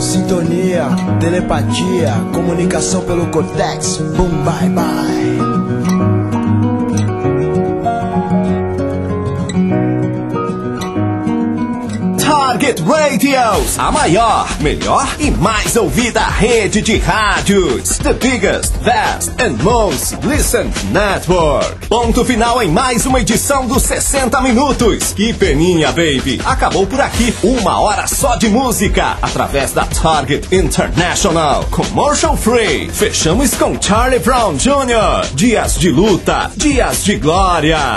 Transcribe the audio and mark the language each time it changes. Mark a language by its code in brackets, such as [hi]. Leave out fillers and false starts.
[pt] Sintonia, telepatia, comunicação pelo cortex. [en] Boom, bye, bye. [pt] Target Radios, a maior, melhor e mais ouvida rede de rádios. [en] The biggest, best and most listened network. [pt] Ponto final em mais uma edição dos 60 Minutos. Que peninha, baby. Acabou por aqui uma hora só de música, através da Target International. [en] Commercial free. [pt] Fechamos com Charlie Brown Jr. Dias de luta, dias de glória.